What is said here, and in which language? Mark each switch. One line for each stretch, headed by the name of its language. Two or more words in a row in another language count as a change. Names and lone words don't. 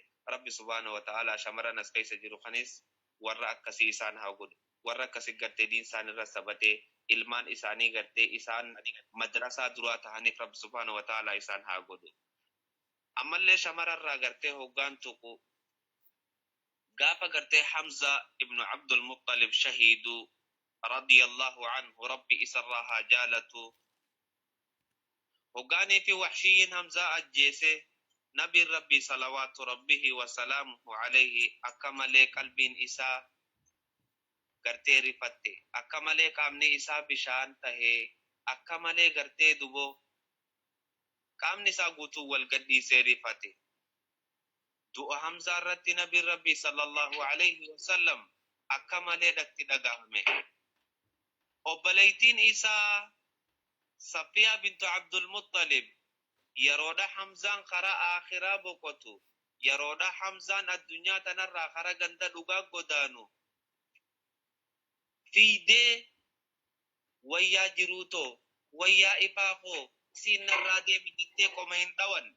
Oromo: Rabbi
Arabic: سبحانه وتعالى
Oromo: shamarran as keessa jiru kanis warra akkasii isaan haa godhu. Warra akkasi gartee diin isaan irra sabatee ilmaan isaanii gartee isaan madrasaa duraa tahaniif Rabbi
Arabic: سبحانه وتعالى
Oromo: isaan haa godhu. Ammallee shamararraa gartee hoggaan tuqu gaafa gartee Hamza ibn Abdul Muttalib shahiidu
Arabic: رضي الله عنه
Oromo: rabbi isarraa haa jaalatu hoggaanii fi wahshiyyiin Hamzaa ajjeese nabiin rabbi
Arabic: صلوات ربه وسلامه عليه
Oromo: akka malee qalbiin isaa gartee rifatte akka malee qaamni isaa bishaan tahee akka malee gartee duboo qaamni isaa guutuu wal gadhiisee rifate. Du'a Hamzaa irratti nabiin rabbi
Arabic: صلى الله عليه وسلم
Oromo: akka malee dhaqti dhagahame. Obboleettiin isaa Safiyaa bintu Abdul Muttalib yeroodha Hamzaan karaa akhiraa boqotu yeroodha Hamzaan addunyaa tanarraa karaa ganda dhugaa godaanu fiidee wayyaa jiruutoo wayyaa ifaafoo siinarraa deemi jettee qoma hin dhawanne.